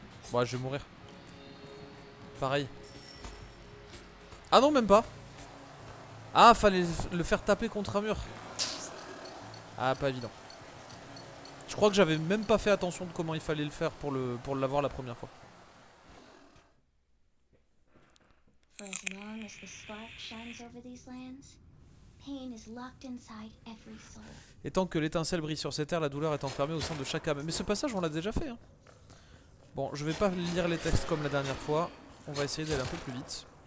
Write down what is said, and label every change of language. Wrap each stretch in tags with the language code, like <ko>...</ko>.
<fr>Bon, je vais mourir. Pareil. Ah non, même pas. Ah, fallait le faire taper contre un mur. Ah, pas évident. Je crois que j'avais même pas fait attention de comment il fallait le faire pour l'avoir la première fois.</fr> <en>For as long as the spark shines over these lands, pain is locked inside every soul.</en> <fr>Et tant que l'étincelle brille sur ces terres, la douleur est enfermée au sein de chaque âme. Mais ce passage, on l'a déjà fait. Hein. Bon, je vais pas lire les textes comme la dernière fois. On va essayer d'aller un peu plus vite.</fr>